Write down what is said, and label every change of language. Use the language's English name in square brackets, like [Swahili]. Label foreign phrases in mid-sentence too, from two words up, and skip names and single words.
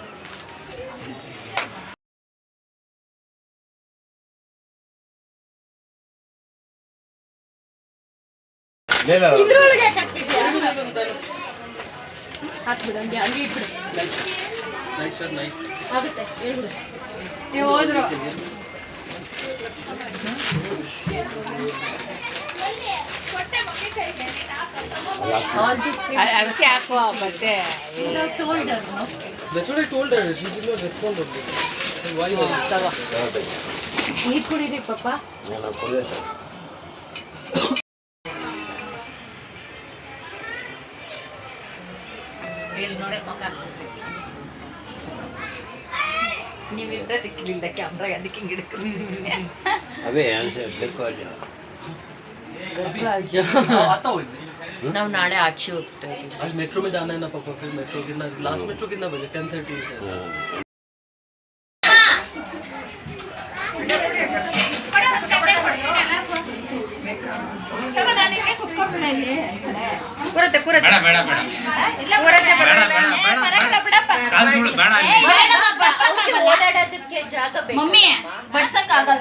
[Kannada] ಹಾಕ್ಬಿಡು ಹಂಗೆ ಹಂಗೆ ಇಟ್ಬಿಡು. ಆಗುತ್ತೆ ಹೇಳ್ಬಿಡು. ನೀವು ಹೋದ್ರು ಅದಕ್ಕೆ ಹಾಕುವ ಮತ್ತೆ. [English] That's what I told her. She did not respond to me. Why was it? [Kannada] ನೀರು ಕುಡಿರಿ ಪಾಪ. ಇಲ್ಲಿ ನೋಡಿ ಮಗ. ನೀವಿಬ್ಬರೇ ಸಿಕ್ಕಲಿಲ್ಲ ಕ್ಯಾಮ್ರಾಗೆ, ಅದಕ್ಕೆ ಹಿಂಗೆ ಹಿಡ್ಕೊಂಡು [Hindi] अबे यहाँ से देखो आता हूँ [Kannada] ನಾವು ನಾಳೆ ಆಚೆ ಹೋಗ್ತಾ ಇದ್ದೀವಿ. [Hindi] आज मेट्रो में जाना है ना पापा. फिर मेट्रो कितना [English] last metro [Hindi] कितना बजे? 10:30 है. [Kannada] ಕೂರತ್ತೆ ಕೂರತ್ತೆ ಬೇಡ ಬೇಡ ಬೇಡ ಕೂರತ್ತೆ ಬೇಡ ಬರಲ್ಲ. ಬೇಡ ಬೇಡ ಕಾಲು ಧೂಳು ಬೇಡ ಅಲ್ಲಿ. ಓಡಾಡೋದಕ್ಕೆ ಜಾಗ ಬೇಕು. ಮಮ್ಮಿ ಬಡ್ಸಕ್ ಆಗಲ್ಲ.